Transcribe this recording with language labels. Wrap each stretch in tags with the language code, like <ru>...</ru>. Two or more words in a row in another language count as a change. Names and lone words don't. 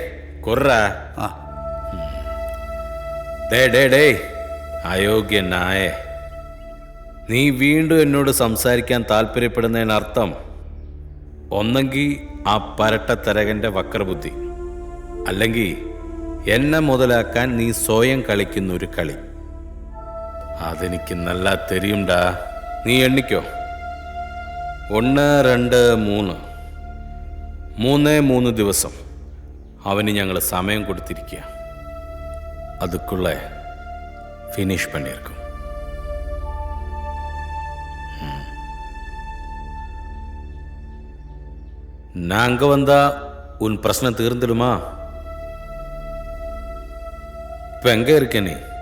<ml>അയോഗ്യനായ നീ വീണ്ടും എന്നോട് സംസാരിക്കാൻ താല്പര്യപ്പെടുന്നതിനർത്ഥം ഒന്നെങ്കിൽ ആ പരട്ടത്തരകന്റെ വക്രബുദ്ധി, അല്ലെങ്കിൽ എന്നെ മുതലാക്കാൻ നീ സ്വയം കളിക്കുന്ന ഒരു കളി. അതെനിക്ക് നല്ല തെരിയുണ്ടാ. നീ എണ്ണിക്കോ. 1, 2, 3 3 ദിവസം അവന് ഞങ്ങൾ സമയം കൊടുത്തിരിക്കുക.</ml> <ta>அதுக்குள்ள ஃபினிஷ் பண்ணியிருக்கோம். நான் அங்கே வந்தா உன் பிரச்சனை தீர்ந்துடுமா? இப்போ எங்கே இருக்க நீ?</ta>